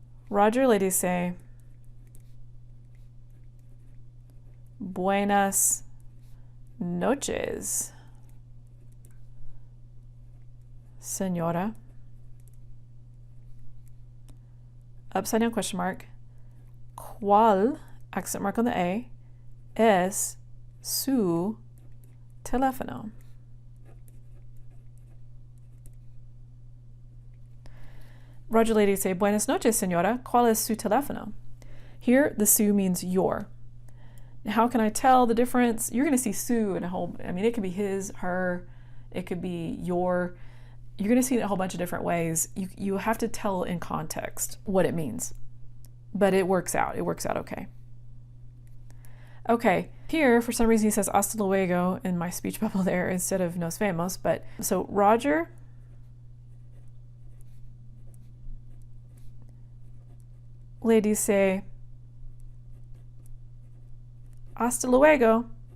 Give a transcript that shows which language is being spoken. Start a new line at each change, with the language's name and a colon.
Spanish: Roger le dice, buenas noches, señora.
English: Upside down question mark.
Spanish: ¿Cuál,
English: accent mark on the A,
Spanish: es su teléfono? Roger le dice, buenas noches, señora. ¿Cuál es su teléfono?
English: Here, the su means your. Now, how can I tell the difference? You're going to see su in a whole, I mean, it could be his, her, it could be your. You're going to see it in a whole bunch of different ways. You have to tell in context what it means. But it works out. It works out okay. Okay, here, for some reason, he says
Spanish: hasta luego
English: in my speech bubble there instead of
Spanish: nos vemos.
English: But so
Spanish: Roger le dice hasta luego.